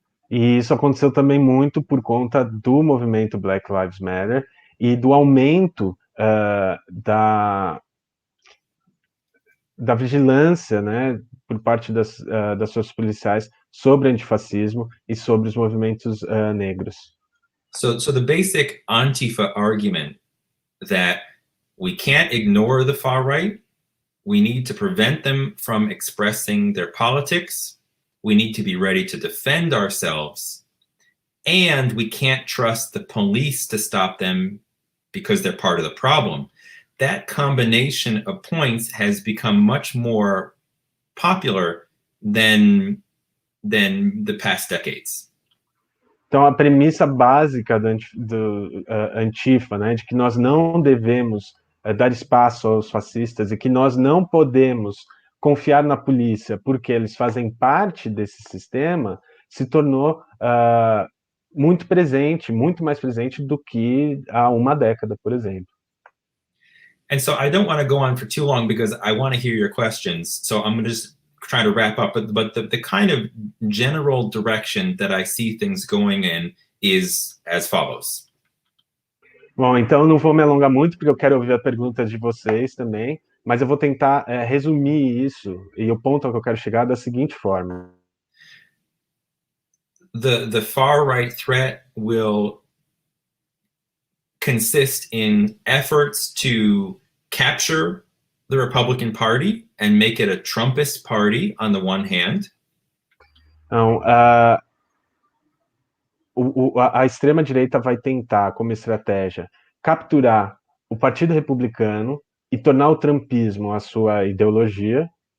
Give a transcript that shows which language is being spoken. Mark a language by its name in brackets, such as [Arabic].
[Portuguese] E isso aconteceu também muito por conta do movimento Black Lives Matter e do aumento da vigilância, né, por parte das forças policiais sobre o antifascismo e sobre os movimentos negros. [English] So the basic Antifa argument that we can't ignore the far right, we need to prevent them from expressing their politics, we need to be ready to defend ourselves, and we can't trust the police to stop them because they're part of the problem. That combination of points has become much more popular than the past decades. Então, a premissa básica do Antifa, né, de que nós não devemos dar espaço aos fascistas e que nós não podemos confiar na polícia porque eles fazem parte desse sistema, se tornou muito presente, muito mais presente do que há uma década, por exemplo. And so I don't want to go on for too long because I want to hear your questions. So I'm going to just try to wrap up, but the kind of general direction that I see things going in is as follows. [Portuguese] Bom, então não vou me alongar muito, porque eu quero ouvir as perguntas de vocês também, mas eu vou tentar resumir isso, e o ponto ao que eu quero chegar da seguinte forma. [English] The far-right threat will consist in efforts to capture the Republican Party and make it a Trumpist party on the one hand. [Portuguese] Então, a extrema-direita vai tentar, como estratégia, capturar o Partido Republicano e tornar o trumpismo a sua ideologia.